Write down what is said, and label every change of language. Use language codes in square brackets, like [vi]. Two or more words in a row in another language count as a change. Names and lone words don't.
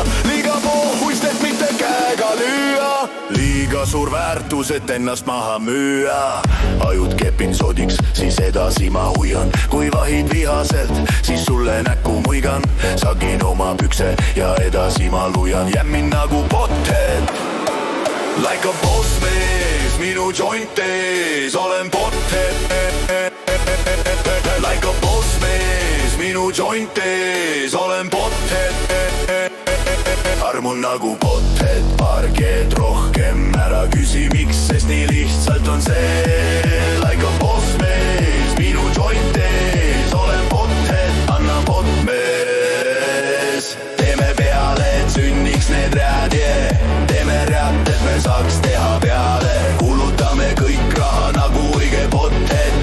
[et] Liiga pohhuist, et mitte käega lüüa. Liiga suur väärtus, et ennast maha müüa. Ajud kepin sodiks, siis edasi ma huian. Kui vahid vihaselt, siis sulle näkku muigan. Sagin oma pükse ja edasi ma lujan. Jämmin nagu pothead, [en] like a boss [et] mees, minu joint ees. Olen pothead, [en] like a boss [et] mees, minu joint ees. Olen pothead, armun nagu pothead. Paar keed rohkem, ära küsi miks, sest nii lihtsalt on see. [en] Like a boss [et] mees, minu joint ees. Olen pothead, anna pot mees. Teeme peale, et sünniks need read, yeah. Teeme read, et me saaks teha peale. Kulutame kõik raha nagu õige pothead.